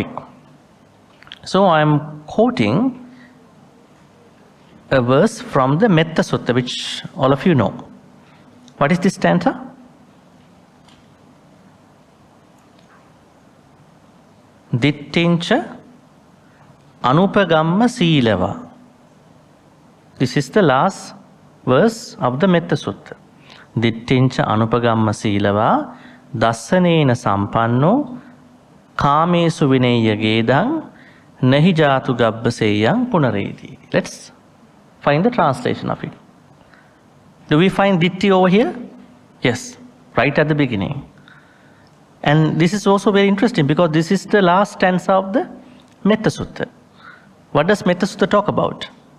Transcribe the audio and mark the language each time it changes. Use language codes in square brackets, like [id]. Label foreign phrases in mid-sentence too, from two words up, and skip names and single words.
[en] So, I am quoting a verse from the Metta Sutta, which all of you know. What is this stanza? [pi] Dittincha Anupagamma Silava. [en] This is the last verse of the Metta Sutta. [pi] Dittincha Anupagamma Silava Dassanena Sampanno Kamesu Vineya Gedang Nahi Jatu Gabbaseyang Punareti. [en] Let's find the translation of it. Do we find Ditthi over here? Yes, right at the beginning. And this is also very interesting because this is the last stanza of the Metta Sutta. What does Metta Sutta talk about?